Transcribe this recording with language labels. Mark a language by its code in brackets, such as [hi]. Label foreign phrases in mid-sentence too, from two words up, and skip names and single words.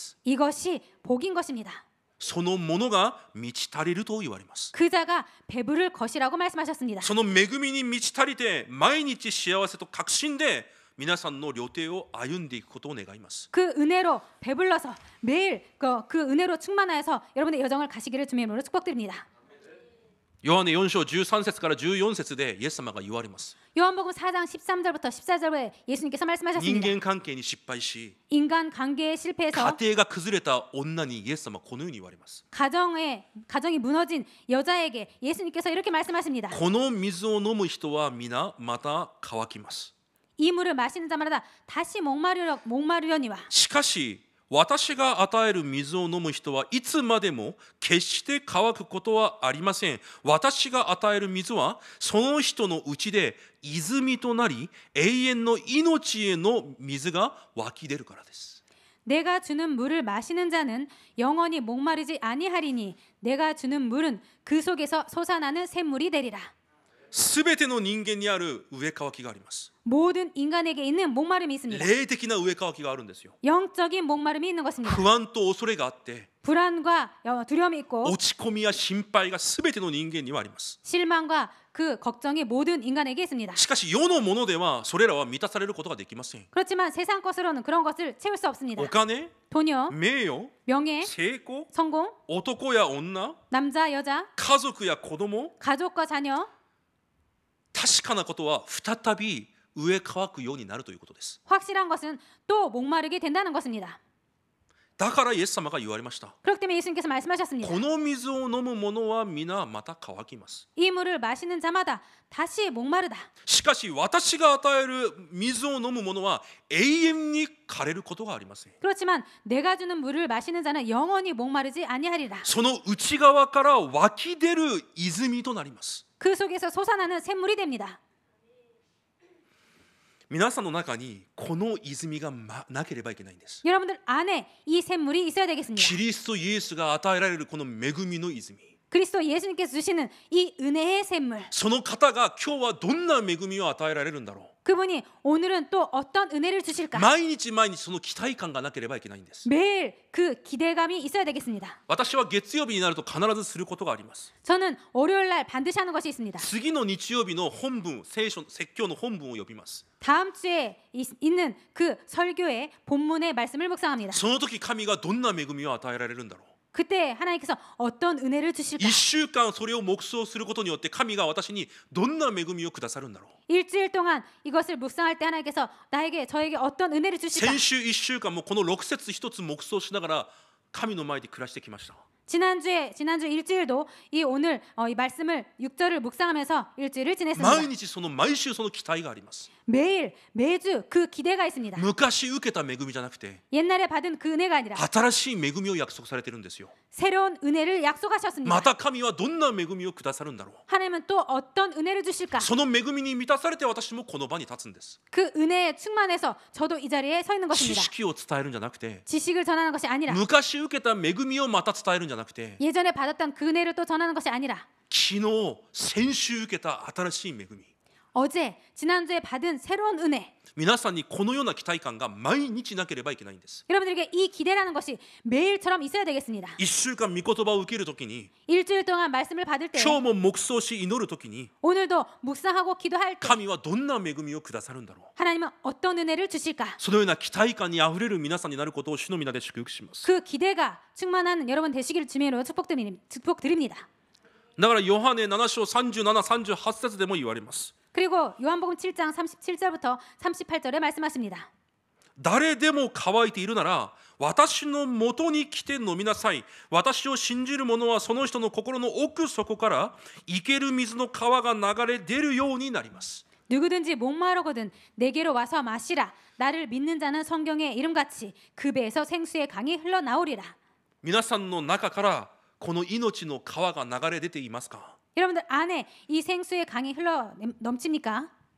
[ko] 이것이 복인 것입니다. [ja] そのものが満ち足りると言われます [ko] 그 자가 배부를 것이라고 말씀하셨습니다. [ja] その恵みに満ち足りて毎日幸せと確信で皆さんの旅程を歩んでいくことを願います [ko] 그 은혜로 배불러서 매일 그 은혜로 충만하여서 여러분의 여정을 가시기를 주님의 이름으로 축복드립니다. [ja] ヨハネ4章13節から14節でイエス様が言われます [ko] 요한복음 4장 13절부터 14절에 예수님께서 [ja] 人 [ko] 말씀하셨습니다. [ja] 間関係に失敗し [ko] 인간 관계에 실패해서 [ja] 家庭が崩れた女にイエス様はこのように言われます [ko] 가정이 무너진 여자에게 예수님께서 이렇게 말씀하십니다. [ja] この水を飲む人は皆また乾きます [ko] 이 물을 마시는 자마다 다시 목마르려니와 [ja] しかし私が与える水を飲む人はいつまでも決して乾くことはありません。私が与える水はその人のうちで泉となり永遠の命への水が湧き出るからです。 [ko] 내가 주는 물을 마시는 자는 영원히 목마르지 아니하리니 내가 주는 물은 그 속에서 솟아나는 샘물이 되리라. [ja] すべての人間にある植え替わきがあります。 [ko] 모든 인간에게 있는 목마름이 있습니다. [ja] 霊的な植え替わきがあるんですよ。 [ko] 영적인 목마름이 있는 것입니다. [ja] 不安と恐れがあって [ko] 불안과 두려움이 있고 [ja] 落ち込みや心配がすべての人間にはあります。 [ko] 실망과 그 걱정이 모든 인간에게 있습니다. [ja] しかし世のものではそれらは満たされることができません。 [ko] 그렇지만 세상 것으로는 그런 것을 채울 수 없습니다. [ja] お金、 [ko] 돈이요, [ja] 名誉、 [ko] 명예, [ja] 成功、 [ko] 성공, [ja] 男や女、 [ko] 남자, 여자, [ja] 家族や子供、 [ko] 가족과 자녀, [ja] 確かなことは再び飢え乾くようになるということです。 [ko] 확실한 것은 또 목마르게 된다는 것입니다. [ja] だからイエス様が言われました。 [ko] 그렇기 때문에 예수님께서 말씀하셨습니다. [ja] この水を飲む者は皆また乾きます。 [ko] 이 물을 마시는 자마다 다시 목마르다. [ja] しかし私が与える水を飲む者は永遠に枯れることがありません。 [ko] 그렇지만 내가 주는 물을 마시는 자는 영원히 목마르지 아니하리라. [ja] その内側から湧き出る泉となります。 [ko] 그 속에서 솟아나는 샘물이 됩니다. [ja] 皆さんの中にこの泉がなければいけないんです。 [ko] 여러분들 안에 이 샘물이 있어야 되겠습니다. [ja] キリストイエスが与えられるこの恵みの泉、 [ko] 그리스도 예수님께서 주시는 이 은혜의 샘물. [ja] その方が今日はどんな恵みを与えられるんだろう。 [ko] 그분이 오늘은 또 어떤 은혜를 주실까? [ja] 毎日毎日その期待感がなければいけないんです。 [ko] 매일 그 기대감이 있어야 되겠습니다. [ja] 私は月曜日になると必ずすることがあります。 [ko] 저는 월요일 날 반드시 하는 것이 있습니다. [ja] 次の日曜日の本文、聖書説教の本文を呼びます。 [ko] 다음 주에 있는 그 설교의 본문의 말씀을 묵상합니다. [ja] その時神がどんな恵みを与えられるんだろう。 [ko] 그때 하나님께서 어떤 은혜를 주실까? [ja] 1 週間それを黙想することによって神が私にどんな恵みをくださるんだろう。 [ko] 일주일 동안 이것을 묵상할 때 하나님께서 저에게 어떤 은혜를 주실까? [ja] 先週1週間もこの6節一つ黙想しながら神の前で暮らしてきました。 [ko] 지난주 일주일도 오늘 이 말씀을 6절을 묵상하면서 일주일을 지냈습니다. [ja] 毎週その期待があります。 [ko] 매주 그 기대가 있습니다. [ja] 昔受けた恵みじゃなくて [ko] 옛날에 받은 그 은혜가 아니라 [ja] 新しい恵みを約束されてるんですよ。 [ko] 새로운 은혜를 약속하셨습니다. [ja] また神はどんな恵みをくださるんだろう。 [ko] 하나님은 또 어떤 은혜를 주실까? [ja] その恵みに満たされて私もこの場に立つんです。 [ko] 그 은혜에 충만해서 저도 이 자리에 서 있는 [ja] 知 [ko] 것입니다. [ja] 識を伝えるんじゃなくて [ko] 지식을 전하는 것이 아니라 [ja] 昔受けた恵みをまた伝えるんじゃなくて [ko] 예전에 받았던 그 은혜를 또 전하는 것이 아니라 [ja] 昨日先週受けた新しい恵み、 [ko] 어제 지난주에 받은 새로운 은혜. [ja] 皆さんにこのような期待感が毎日なければいけないんです。 [ko] 여러분들에게 이 기대라는 것이 매일처럼 있어야 되겠습니다. [ja] 1 週間御言葉を受けるときに [ko] 일주일 동안 말씀을 받을 때 [ja] 今日も黙想し祈るときに [ko] 오늘도 묵상하고 기도할 때 [ja] 神はどんな恵みをくださるんだろう。 [ko] 하나님은 어떤 은혜를 주실까? [ja] そのような期待感にあふれる皆さんになることを主の皆で祝福します。 [ko] 그 기대가 충만한 여러분 되시기를 주님으로 축복드립니다. [ja] だからヨハネ7章37、38節でも言われます。 [ko] 그리고 요한복음 7장 37절부터 38절에 말씀하십니다. [ja] 誰でも乾いているなら私のもとに来て飲みなさい。私を信じる者はその人の心の奥底から生ける水の川が流れ出るようになります。 [ko] 누구든지 목마르거든 내게로 와서 마시라. 나를 믿는 자는 성경의 이름같이 그 배에서 생수의 강이 흘러나오리라. [ja] 皆さんの中からこの命の川が流れ出ていますか？ [ko] 여러분들 안에 이 생수의 강이 흘러 넘칩니까?